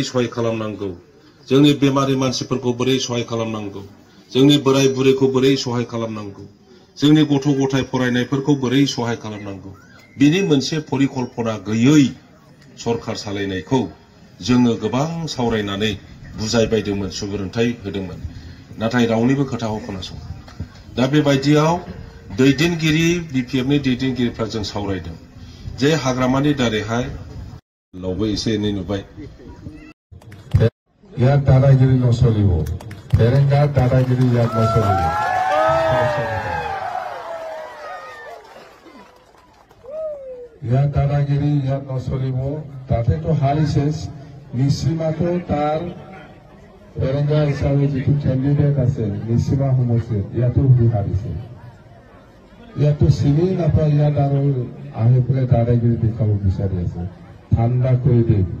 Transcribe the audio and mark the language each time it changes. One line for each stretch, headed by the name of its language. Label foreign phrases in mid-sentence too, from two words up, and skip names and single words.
Bodo: सहाय खालामनांगौ जोंनि बेमारि मानसिफोरखौ बोरै सहाय खालामनांगौ जोंनि बोराय बुरैखौ बोरै सहाय खालामनांगौ जोंनि गथ' गथाय फरायनायफोरखौ बोरै सहाय खालामनांगौ बिनि मोनसे परिकल्पना गैयै सरकार सालायनायखौ जोङो गोबां सावरायनानै बुजायबायदोंमोन सुबुरुन्थाय होदोंमोन नाथाय रावनिबो खोथाखौ खोनासङा दा बेबायदियाव दैदेनगिरि BPF नि दैदेनगिरिफ्रा जों सावरायदों जे हाग्रामानि दारैहाय लावबो एसे एनै नुबाय
Assamese: ইয়াত দাদাগিরি নচলিব ফেৰেঙ্গাত দাদাগিরি ইয়াত নচলিব ইয়াত দাদাগিরি ইয়াত নচলিব তাতেতো হাৰিছে নিশ্চিমাতো তাৰ ফেৰেঙ্গা হিচাপে যিটো কেণ্ডিডেট আছে নিশ্চিমা সমষ্টিত ইয়াতো হাৰিছে ইয়াতো চিনি নাপায় ইয়াত আৰু আহি পেলাই দাদাগিৰি দেখাব বিচাৰি আছে ঠাণ্ডা কৰি দিম